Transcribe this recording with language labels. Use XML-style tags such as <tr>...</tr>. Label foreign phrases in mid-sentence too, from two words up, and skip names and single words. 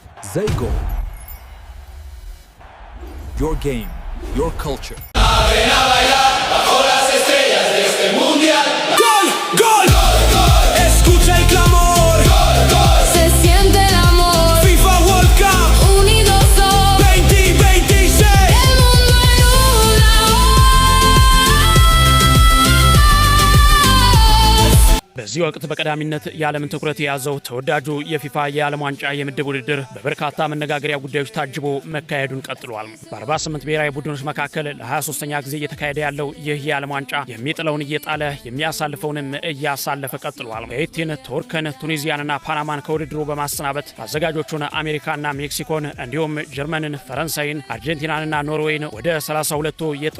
<en>Zaygo. Your game, your culture.</en> <es>Ven a bailar bajo las estrellas de este mundial. ¡Gol! ¡Gol! ¡Gol! Escucha el clamor. ¡Gol! ¡Gol! Se siente el amor.</es> <en>FIFA World Cup.</en> <es>Unidos son 2026. el mundo en una voz.</es> <am>በዚህ ወቅት በቀዳሚነት የዓለምን ትኩረት የያዘው ተወዳጁ የፊፋ የዓለም ዋንጫ የምድብ ውድድር በበርካታ መነጋገሪያ ጉዳዮች ታጅቦ መካሄዱን ቀጥሏል። በ48 ብሔራዊ ቡድኖች መካከል ለ23ኛ ጊዜ እየተካሄደ ያለው ይህ የዓለም ዋንጫ የሚጥለውን እየጣለ የሚያሳልፈውንም እያሳለፈ ቀጥሏል። ሃይቲን፣ ቱርክን፣ ቱኒዚያንና ፓናማን ከውድድሩ በማሰናበት አዘጋጆቹን አሜሪካና ሜክሲኮን እንዲሁም ጀርመንን፣ ፈረንሳይን፣ አርጀንቲናንና ኖርዌይን ወደ 32ቱ የጥሎ</am>